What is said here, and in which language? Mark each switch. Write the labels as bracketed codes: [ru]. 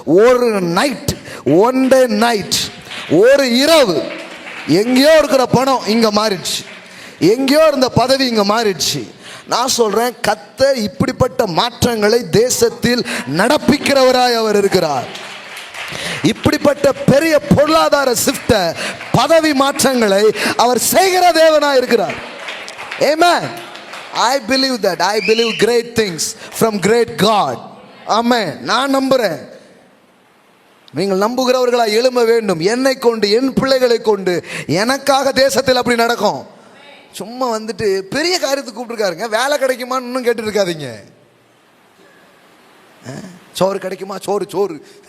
[ta] ஒரு night, one day night, ஒரு இரவு எங்கேயோ இருக்கிற பணம் இங்க மாறிடுச்சு, எங்கேயோ இருந்த பதவி இங்க மாறிடுச்சு. நான் சொல்றேன், கர்த்தர் இப்படிப்பட்ட மாற்றங்களை தேசத்தில் நடப்பிக்கிறவராய் அவர் இருக்கிறார். இப்படிப்பட்ட பெரிய பொருளாதார ஷிஃப்ட், பதவி மாற்றங்களை அவர் செய்கிற தேவனாய் இருக்கிறார். ஆமென். [en] I believe that. I believe great things from great God. [ta] ஆமென். நான் நம்புறேன். நீங்கள் நம்புகிறவர்களா எழும்ப வேண்டும். என்னை கொண்டு, என் பிள்ளைகளை கொண்டு, எனக்காக தேசத்தில் அப்படி நடக்கும். சும்மா வந்துட்டு பெரிய காரியத்துக்கு கூப்பிட்டுருக்காருங்க. வேலை கிடைக்குமான்னு இன்னும் கேட்டு இருக்காதீங்க. சோறு கிடைக்குமா? சோறு சோறு.